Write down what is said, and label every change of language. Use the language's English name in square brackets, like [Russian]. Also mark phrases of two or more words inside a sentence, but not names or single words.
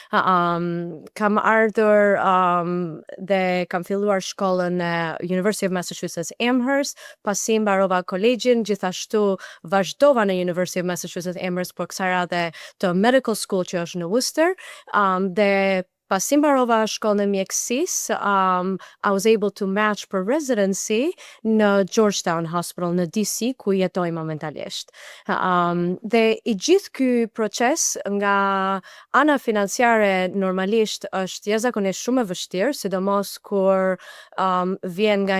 [Albanian] Kam ardhur dhe kam filluar shkollën në University of Massachusetts Amherst, pasi mbarova kolegjin, gjithashtu vazhdova në University of Massachusetts Amherst por kësaj radhe të [English] Medical School [Albanian] që është në Worcester, dhe pasi mbarova shkollën e mjekësisë, [English] I was able to match [Albanian] për residency në Georgetown Hospital në DC, ku jetoj momentalisht. Dhe i gjithë ky proces nga ana financiare normalisht është jashtëzakonisht shumë e vështirë, sidomos kur vjen nga